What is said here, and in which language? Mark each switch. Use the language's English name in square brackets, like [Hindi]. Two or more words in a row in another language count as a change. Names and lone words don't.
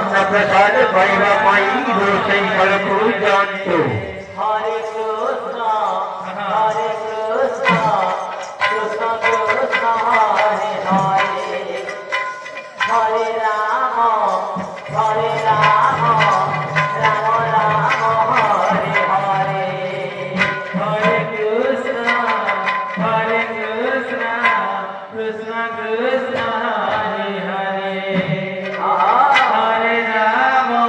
[Bangla] প্রসাদ পাইবা পাইব সেই ফল জানত। [Sanskrit] হরে কৃষ্ণ কৃষ্ণ কৃষ্ণ হরে হরে হরে রাম রাম রাম হরে হরে হরে কৃষ্ণ কৃষ্ণ কৃষ্ণ হরে হরে হরে রাম